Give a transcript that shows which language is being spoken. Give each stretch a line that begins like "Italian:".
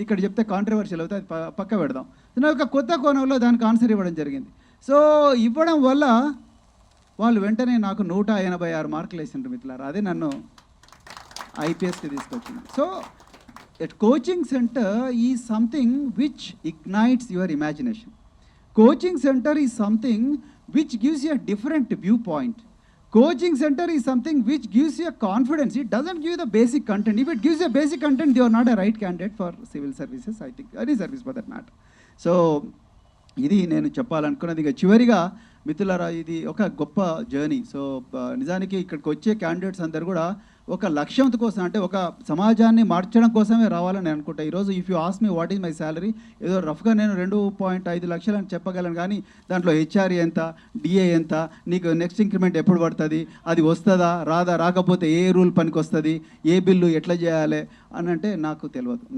Telugu: అది ఇక్కడ చెప్తే కాంట్రవర్షియల్ అవుతుంది, అది పక్క పెడదాం. నేను ఒక కొత్త కోణంలో దానికి ఆన్సర్ ఇవ్వడం జరిగింది. సో ఇవ్వడం వల్ల వాళ్ళు వెంటనే నాకు 186 మార్కులు వేసిండ్రు మిత్రులారా. అదే నన్ను ఐపీఎస్కి తీసుకొచ్చింది.
English: So coaching centre is something which ignites your imagination. Coaching centre is something which gives you a different viewpoint. Coaching center is something which gives you a confidence. It doesn't give you the basic content. If it gives you a basic content, you are not a right candidate for civil services, I think, any service for that matter.
Telugu: So ఇది నేను చెప్పాలనుకున్నది. ఇక చివరిగా మిత్రులారా, ఇది ఒక గొప్ప journey. So నిజానికి ఇక్కడికి వచ్చే క్యాండిడేట్స్ అందరు కూడా ఒక లక్ష్యం కోసం, అంటే ఒక సమాజాన్ని మార్చడం కోసమే రావాలని నేను అనుకుంటా. ఈరోజు
English: if you ask me what is my salary,
Telugu: ఏదో రఫ్గా నేను 2.5 లక్షలు అని చెప్పగలను, కానీ దాంట్లో హెచ్ఆర్ఏ ఎంత, డిఏ ఎంత, నీకు నెక్స్ట్ ఇంక్రిమెంట్ ఎప్పుడు పడుతుంది, అది వస్తుందా రాదా, రాకపోతే ఏ రూల్ పనికి వస్తుంది, ఏ బిల్లు ఎట్లా చేయాలి అని అంటే నాకు తెలియదు.